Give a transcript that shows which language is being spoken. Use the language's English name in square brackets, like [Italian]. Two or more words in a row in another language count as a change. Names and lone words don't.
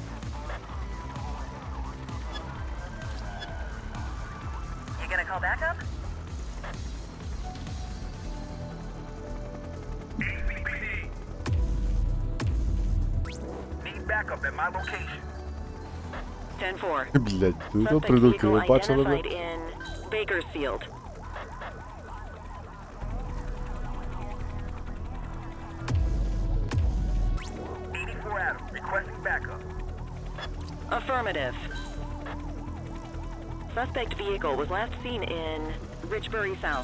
[English] You gonna call backup? Need backup at my location. 10-4. [Ukrainian] Блядь, ну [English] Suspect [Ukrainian] придурки, [English] vehicle [Ukrainian] ви бачили [English] identified [Ukrainian] мене? [English] in Bakersfield. Adam, requesting backup. Affirmative. Suspect vehicle was last seen in Richbury South.